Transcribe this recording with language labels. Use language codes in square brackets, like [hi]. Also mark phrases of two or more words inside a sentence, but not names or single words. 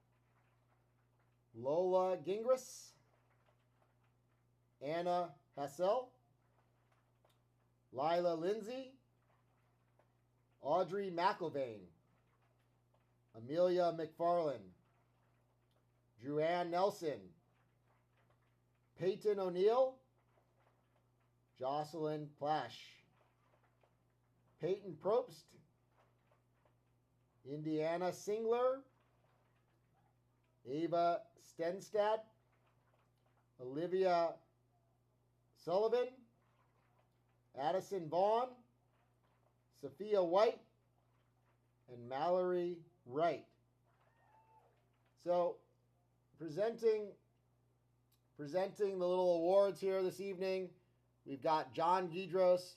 [en] Lola Gingras, Anna Hassel, Lila Lindsay, Audrey McIlvain, Amelia McFarland, Druanne Nelson, Peyton O'Neill, Jocelyn Plash, Peyton Probst, Indiana Singler, Ava Stenstad, Olivia Sullivan, Addison Vaughn, Sophia White, and Mallory Wright. So, presenting the little awards here this evening, We've got John Gidros.